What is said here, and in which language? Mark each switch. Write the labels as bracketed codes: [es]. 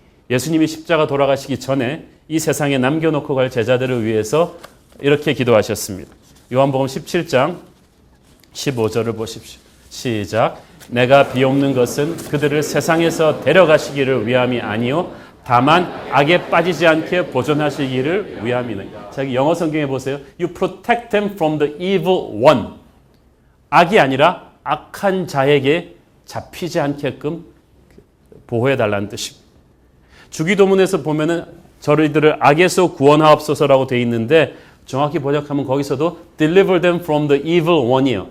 [ko] 예수님이 십자가 돌아가시기 전에 이 세상에 남겨놓고 갈 제자들을 위해서 이렇게 기도하셨습니다. 요한복음 17장 15절을 보십시오. 시작. 내가 비옵는 것은 그들을 세상에서 데려가시기를 위함이 아니요 다만 악에 빠지지 않게 보존하시기를 위함이네. 자, 영어 성경에 보세요. [en] You protect them from the evil one. [ko] 악이 아니라 악한 자에게 잡히지 않게끔 보호해달라는 뜻입니다. 주기도문에서 보면은 저희들을 악에서 구원하옵소서라고 되어 있는데 정확히 번역하면 거기서도 [en] deliver them from the evil one [ko] 이에요.